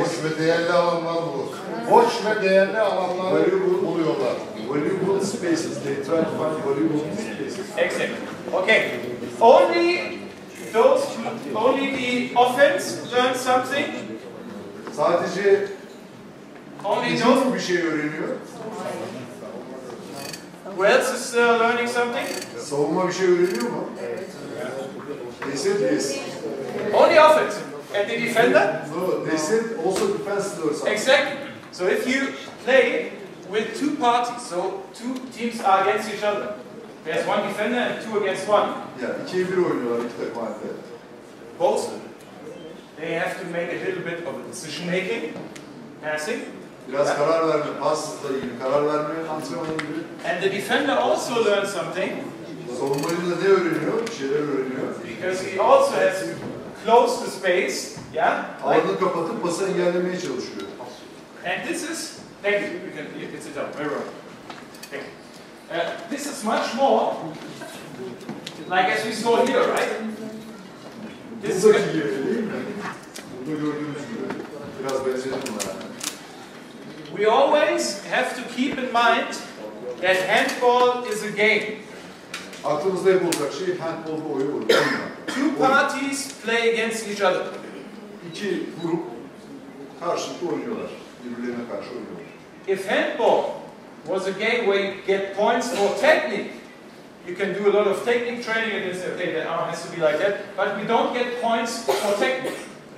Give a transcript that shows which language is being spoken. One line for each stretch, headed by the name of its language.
Turkish: Boş ve değerli alanlar bulur. Boş ve değerli alanları buluyorlar.
English: Valuable spaces. They try to find valuable spaces. Exactly. Okay. Only the offense learn something.
Turkish: Sadece
English: Only those.
Turkish: hücum bir şey öğreniyor.
English: Who else is learning something?
Turkish: Savunma bir şey öğreniyor mu?
English: They said yes. Only offense. And the defender? No, they said also defense learns something. Exactly. So if you play with 2 parties, so 2 teams are against each other. There's 1 defender and 2 against 1.
Turkish: Yani 2'ye 1 oynuyorlar iki takım halinde.
English: Both, they have to make a little bit of a decision making, passing.
Turkish: Biraz karar verme, pasla ilgili karar verme antrenmanı gibi.
English: And the defender also learns something.
Turkish: Savunmacı da ne öğreniyor? Bir şeyler öğreniyor.
English: Because he also has to close the space, yeah? Like,
Turkish: Alanı kapatıp pası engellemeye çalışıyor.
English: and this is, thank you, you can sit down, very well. Thank you. This is much more, like as we saw here, right? This is
Turkish: Buradaki gibi değil mi? Burada gördüğünüz gibi. Biraz benzedim buna yani.
English: we always have to keep in mind that handball is a game.
Turkish: Aklımızda hep olacak şey handball bir oyun.
English: 2 parties play against each other.
Turkish: İki grup karşılıklı oynuyorlar. Birbirlerine karşı oynuyorlar.
English: If handball was a game where you get points for technique, you can do a lot of technique training and you say, okay, that arm has to be like that, but we don't get points for technique.